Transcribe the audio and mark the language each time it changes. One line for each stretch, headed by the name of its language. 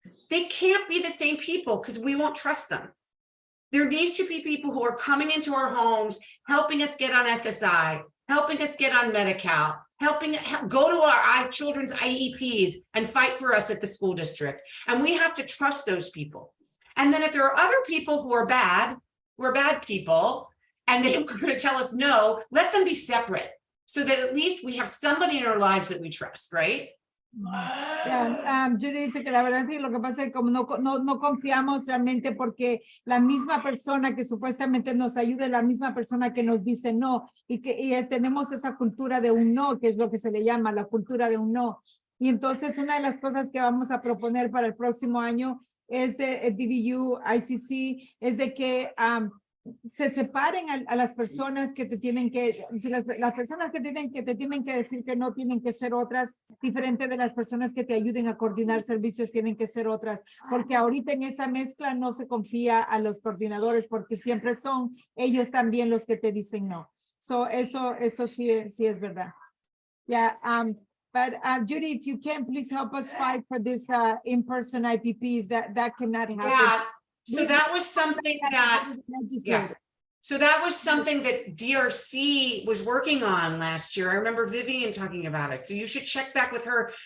English: They can't be the same people because we won't trust them. There needs to be people who are coming into our homes, helping us get on SSI, helping us get on Medi-Cal, go to our children's IEPs and fight for us at the school district. And we have to trust those people. And then if there are other people who are bad, we're bad people, and they were going to tell us no, let them be separate so that at least we have somebody in our lives that we trust, right?
Spanish: Judy dice que la verdad sí, lo que pasa es que como no confiamos realmente porque la misma persona que supuestamente nos ayuda es la misma persona que nos dice no y tenemos esa cultura de un no, que es lo que se le llama la cultura de un no. Y entonces una de las cosas que vamos a proponer para el próximo año es de DVU, ICC, es de que se separen a las personas que te tienen que, las personas que te tienen que decir que no tienen que ser otras, diferente de las personas que te ayuden a coordinar servicios tienen que ser otras, porque ahorita en esa mezcla no se confía a los coordinadores porque siempre son ellos también los que te dicen no. So eso sí es verdad.
English: Yeah, but Judy, if you can, please help us fight for this in-person IPPs that cannot happen. Yeah. So that was something that, So that was something that DRC was working on last year. I remember Vivian talking about it. So you should check back with her.